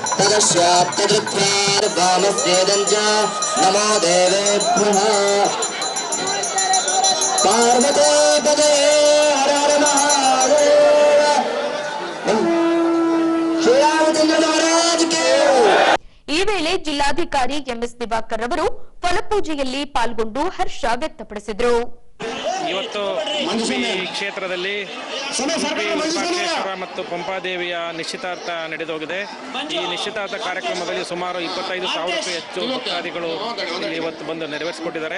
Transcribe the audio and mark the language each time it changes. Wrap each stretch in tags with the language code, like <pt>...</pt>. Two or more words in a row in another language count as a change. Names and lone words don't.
<sa>तदस्याप्तकृत्वार्गामस्येदं च नमो देवेभ्यः पार्वती पदये हर हर महादेव</sa> <hi>श्री रामचंद्र महाराज की।</hi> <kn>ಈ ವೇಳೆ ಜಿಲ್ಲಾಧಿಕಾರಿ ಎಂಎಸ್ ದಿವಾಕರ್ ಅವರು ಫಲಪೂಜೆಯಲ್ಲಿ ಪಾಲ್ಗೊಂಡು ಹರ್ಷ ವ್ಯಕ್ತಪಡಿಸಿದರು. ಇವತ್ತು ಈ ಕ್ಷೇತ್ರದಲ್ಲಿ ವಿರೂಪಾಕ್ಷೇಶ್ವರ ಮತ್ತು ಪಂಪಾದೇವಿಯ ನಿಶ್ಚಿತಾರ್ಥ ನಡೆದೋಗಿದೆ. ಈ ನಿಶ್ಚಿತಾರ್ಥ ಕಾರ್ಯಕ್ರಮದಲ್ಲಿ ಸುಮಾರು 25,000ಕ್ಕೂ ಹೆಚ್ಚು ಭಕ್ತಾದಿಗಳು ಇಲ್ಲಿ ಇವತ್ತು ಬಂದು ನೆರವೇರಿಸಿಕೊಟ್ಟಿದ್ದಾರೆ.</kn>